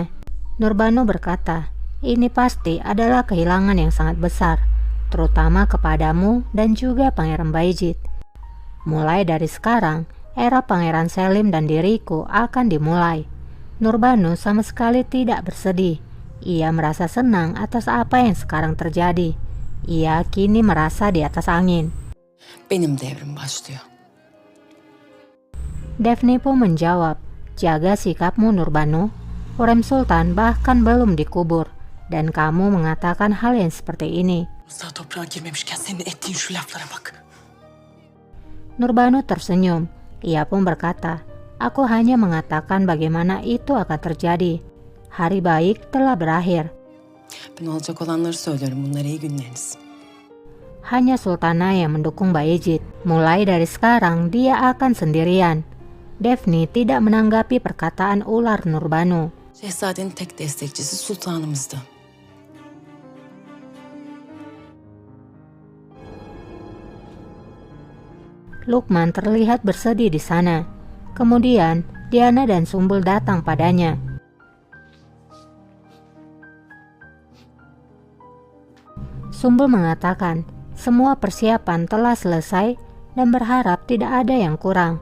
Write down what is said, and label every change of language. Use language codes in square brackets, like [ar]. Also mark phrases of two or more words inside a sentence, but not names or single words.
[id] Nurbanu berkata, ini pasti adalah kehilangan yang sangat besar, terutama kepadamu dan juga Pangeran Bayezid. Mulai dari sekarang, era Pangeran Selim dan diriku akan dimulai. Nurbanu sama sekali tidak bersedih. Ia merasa senang atas apa yang sekarang terjadi. Ia kini merasa di atas angin. [tr] Benim devrim başlıyor. [id] Daphne pun menjawab, jaga sikapmu Nurbanu. Hurrem Sultan bahkan belum dikubur, dan kamu mengatakan hal yang seperti ini. [tr] Sağ toprağa girmemişken senin ettiğin şu laflara bak. [id] Nurbanu tersenyum. Ia pun berkata, aku hanya mengatakan bagaimana itu akan terjadi. Hari baik telah berakhir. [tr] Ben olacak olanları söylüyorum, bunlar iyi günleriniz. [id] Hanya Sultana yang mendukung Bayezid. Mulai dari sekarang dia akan sendirian. Daphne tidak menanggapi perkataan ular Nurbanu. [tr] Şehzadenin tek destekçisi sultanımızdı. [id] Lukman terlihat bersedih di sana. Kemudian Diana dan Sumbul datang padanya. Sumbul mengatakan semua persiapan telah selesai dan berharap tidak ada yang kurang.